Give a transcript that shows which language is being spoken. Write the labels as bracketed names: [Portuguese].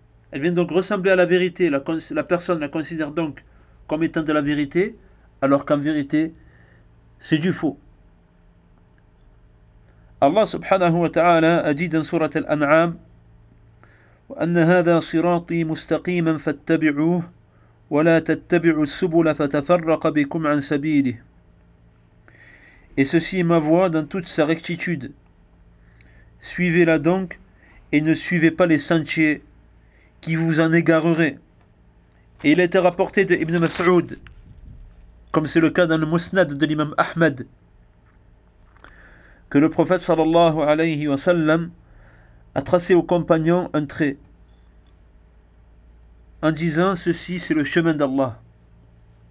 [French] Elle vient donc ressembler à la vérité, la personne la considère donc comme étant de la vérité, alors qu'en vérité, c'est du faux. Allah subhanahu wa ta'ala a dit dans sourate Al-An'am: [Arabic] وَأَنَّ هَذَا صِرَاطِي مُسْتَقِيمًا فَاتَّبِعُوهُ ولا تتبعوا السبل فتفرق بكم عن سبيله. [French] Et ceci est ma voie dans toute sa rectitude. Suivez-la donc et ne suivez pas les sentiers qui vous en égareraient. Et il a été rapporté de Ibn Mas'ud, comme c'est le cas dans le Musnad de l'imam Ahmad, que le prophète sallallahu alayhi wa sallam a tracé aux compagnons un trait en disant « Ceci, c'est le chemin d'Allah ».